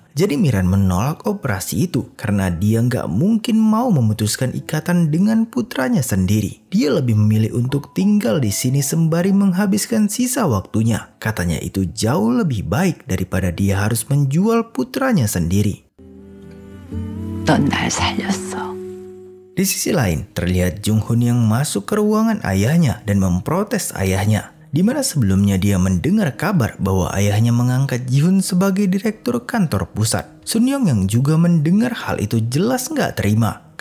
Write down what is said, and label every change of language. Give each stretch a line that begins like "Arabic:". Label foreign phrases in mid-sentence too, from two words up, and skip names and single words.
Indonesian: Jadi Miran menolak operasi itu karena dia nggak mungkin mau memutuskan ikatan dengan putranya sendiri. Dia lebih memilih untuk tinggal di sini sembari menghabiskan sisa waktunya. Katanya itu jauh lebih baik daripada dia harus menjual putranya sendiri.
Korean: 넌 날 살렸어.
Indonesian: Di sisi lain, terlihat Jung-hoon yang masuk ke ruangan ayahnya dan memprotes ayahnya. Di mana sebelumnya dia mendengar kabar bahwa ayahnya mengangkat Jihoon sebagai direktur kantor pusat. Sun-young yang juga mendengar hal itu jelas nggak terima.